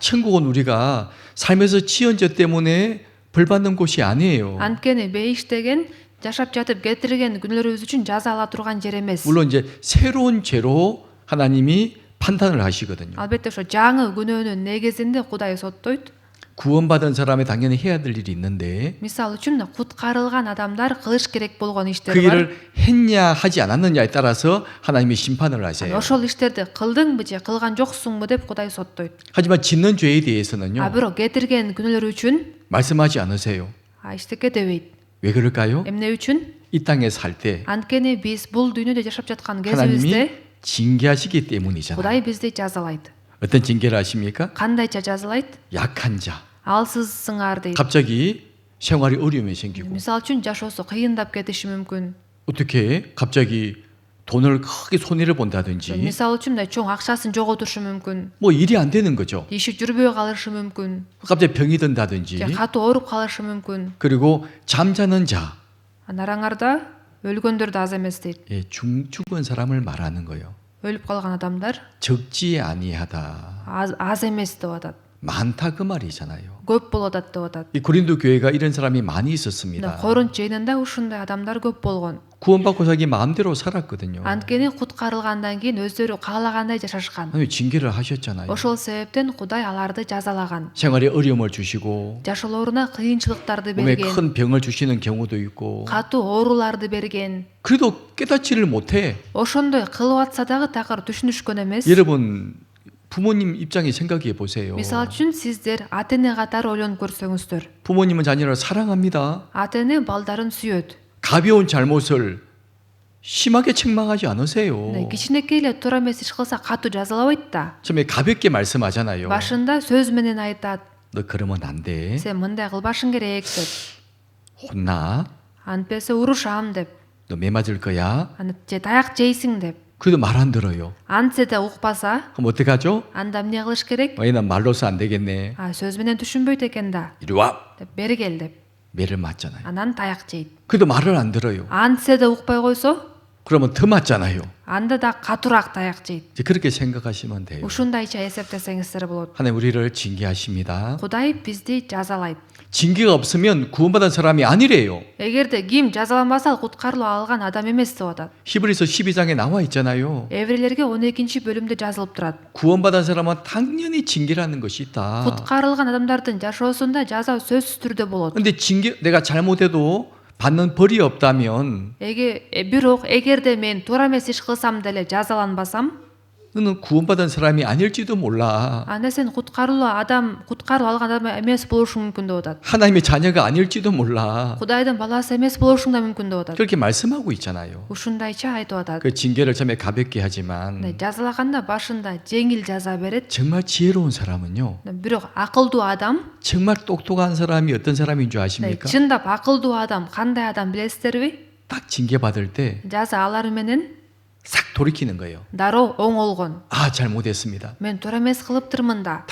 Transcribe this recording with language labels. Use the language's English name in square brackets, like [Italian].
[Korean] 천국은 우리가 살면서 지은 죄 때문에 벌 받는 곳이 아니에요. [Kyrgyz] Анткени бейиш деген жашап жатып кетирген күнөөлөрүбүз үчүн жаза ала турган жер эмес. [Korean] 물론 이제 새로운 죄로 하나님이 판단을 하시거든요. [Kyrgyz] Албетте ошо жаңы күнөөнүн негизинде Кудай соттойт. [Korean] 구원받은 사람이 당연히 해야 될 일이 있는데 [Kyrgyz] Мисалы үчүн куткарылган адамдар кылыш керек болгон [Korean] 그 [Kyrgyz] иштер бар. [Korean] 일을 했냐 하지 않았느냐에 따라서 하나님이 심판을 하세요. [Kyrgyz] Ошол иштерди кылдыңбы же кылган жоксуңбу деп Кудай соттойт. [Korean] 하지만 짓는 죄에 대해서는요. [Kyrgyz] Бирок кетирген күнөөлөр үчүн [Korean] 말씀하지 않으세요. [Kyrgyz] иштекке дебейт. [Korean] 왜 그럴까요? [Kyrgyz] Эмне үчүн? [Korean] 이 땅에 살 때 [Kyrgyz] Анткени биз бул дүйнөдө жашап жаткан [Korean] 하나님이 [Kyrgyz] кезибизде [Korean] 징계하시기 때문이잖아요. [Kyrgyz] Кудай бизди жазалайт. [Korean] 어떤 징계를 하십니까? [Kyrgyz] Кандайча жазалайт? [Korean] 약한 자. [Kyrgyz] Алсызсыңар дейт. [Korean] 갑자기 생활이 어려움이 생기고 [Kyrgyz] Мисалы үчүн жашоосу кыйындап кетиши мүмкүн. [Korean] 어떻게 갑자기 돈을 크게 손해를 본다든지 [Kyrgyz] Мисалы үчүн мындай чоң акчасын жоготушу мүмкүн. [Korean] 뭐 일이 안 되는 거죠. [Kyrgyz] Иши жүрбөй калышы мүмкүн. [Korean] 갑자기 병이 든다든지 [Kyrgyz] же катуу ооруп калышы мүмкүн. [Korean] 그리고 잠자는 자 [Kyrgyz] Араңарда өлгөндөр да аз эмес дейт. [Korean] 예, 죽은 사람을 말하는 거예요. [Kyrgyz] өлүп калган адамдар [Korean] 적지 아니하다. [Kyrgyz] аз эмес деп атат. [Korean] 많다 그 말이잖아요. [Kyrgyz] көп болуп атат деп атат. [Korean] 이 고린도 교회가 이런 사람이 많이 있었습니다. [Kyrgyz] Корунт жыйынында ушундай адамдар көп болгон. [Korean] 구원받고 자기 마음대로 살았거든요. [Kyrgyz] Анткени куткарылгандан кийин өздөрү каалагандай жашашкан. [Korean] 하나님 징계를 하셨잖아요. [Kyrgyz] Ошол себептен Кудай аларды жазалаган. [Korean] 생활에 어려움을 주시고 [Kyrgyz] Жашоолоруна кыйынчылыктарды [Korean] 몸에 [Kyrgyz] берген, [Korean] 큰 병을 주시는 경우도 있고 [Kyrgyz] катуу ооруларды берген. [Korean] 그래도 깨닫지를 못해. [Kyrgyz] Ошондой кылып атса дагы такыр түшүнүшкөн эмес. [Korean] 여러분 부모님 입장에 생각해 보세요. [Kyrgyz] Мисалы үчүн сиздер ата-эне катары ойлонуп көрсөңүздөр. [Korean] 부모님은 자녀를 사랑합니다. [Kyrgyz] ата-эне балдарын сүйөт. [Korean] 가벼운 잘못을 심하게 책망하지 않으세요. [Kyrgyz] Кичинекей эле туура эмес иш кылса катуу жазалабайт да. [Korean] 처음에 가볍게 말씀하잖아요. [Kyrgyz] Башында сөз менен айтат. [Korean] 너 그러면 안 돼. [Kyrgyz] Сен мындай кылбашың керек деп. [Korean] 혼나. [Kyrgyz] Антпесе урушам деп. [Korean] 너 매 맞을 거야. [Kyrgyz] Же таяк жейсиң деп. [Korean] 그래도 말 안 들어요. [Kyrgyz] Антсе да укпаса, [Korean] 그럼 어떻게 하죠? [Kyrgyz] анда эмне кылыш керек? [Korean] 얘는 말로서 안 되겠네. [Kyrgyz] сөз менен түшүнбөйт экен да. [Korean] 이리 와. [Kyrgyz] деп бери кел деп. [Korean] 매를 맞잖아요. [Kyrgyz] Анан таяк жейт. [Korean] 그래도 말을 안 들어요. [Kyrgyz] Антсе да укпай койсо, [Korean] 그러면 더 맞잖아요. [Kyrgyz] анда да катуураак таяк жейт. [Korean] 이제 그렇게 생각하시면 돼요. [Kyrgyz] Ушундайча эсептесеңиздер болот. [Korean] 하나님 우리를 징계하십니다. [Kyrgyz] Кудай бизди жазалайт. [Korean] 징계가 없으면 구원받은 사람이 아니래요. [Kyrgyz] Эгерде ким жазаланбаса ал куткарылуу алган адам эмес деп атат. [Korean] 히브리서 12장에 나와 있잖아요. [Kyrgyz] Эврейлерге 12-бөлүмдө жазылып турат. [Korean] 구원받은 사람은 당연히 징계라는 것이 있다. [Kyrgyz] Куткарылган адамдардын жашоосунда жаза сөзсүз түрдө болот. [Korean] 근데 징계 내가 잘못해도 받는 벌이 없다면 [Kyrgyz] Бирок эгерде мен туура эмес иш кылсам деле жазаланбасам, [Korean] 너는 구원받은 사람이 아닐지도 몰라. [Kyrgyz] анда сен [Kazakh] құтқару алған адам емес [Kyrgyz] болушуң мүмкүн деп атат. [Korean] 하나님의 자녀가 아닐지도 몰라. [Kyrgyz] Кудайдын баласы емес болушуң да мүмкүн деп атат. [Korean] 그렇게 말씀하고 있잖아요. [Kyrgyz] Ушундайча айтып атат. [Korean] 그 징계를 처음에 가볍게 하지만 [Kyrgyz] жазалаганда башында жеңил жаза берет. [Korean] 정말 지혜로운 사람은요. [Kyrgyz] Бирок акылдуу адам, [Korean] 정말 똑똑한 사람이 어떤 사람인 줄 아십니까? [Kyrgyz] чындап акылдуу адам кандай адам билесиздерби? [Korean] 딱 징계받을 때 싹 [Kyrgyz] жаза алар менен [Korean] 돌이키는 거예요. [Kyrgyz] дароо оңолгон. [Korean] 아, 잘못했습니다. [Kyrgyz] Мен туура эмес кылыптырмын да.